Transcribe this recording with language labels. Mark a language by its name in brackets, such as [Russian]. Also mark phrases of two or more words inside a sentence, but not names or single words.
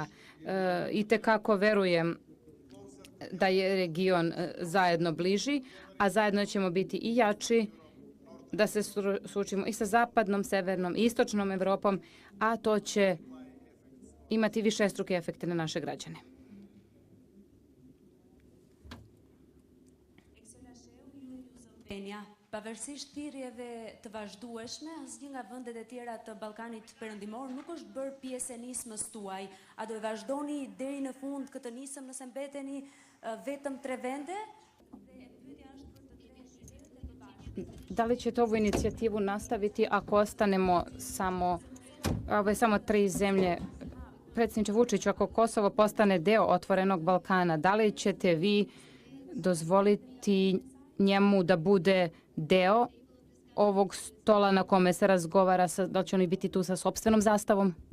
[Serbian] I tekako verujem da je region zajedno bliži, a zajedno ćemo biti i jači, da se suočimo i sa zapadnom, severnom i istočnom Evropom, a to će imati višestruke efekte na naše građane. [Albanian] Pavarësisht thirrjeve të vazhdueshme, asnjë nga vendet e tjera të Ballkanit Perëndimor nuk është bërë pjesë e nismës tuaj. A do e vazhdoni deri në fund këtë nisëm nëse mbeteni vetëm 3 vende? [Serbian] Da li ćete ovu inicijativu nastaviti ako ostanemo samo 3 zemlje? Predsjedniče Vučiću, ako Kosovo postane deo Otvorenog Balkana, da li ćete vi dozvoliti njemu da bude deo ovog stola na kome se razgovara, da li će oni biti tu sa sopstvenom zastavom?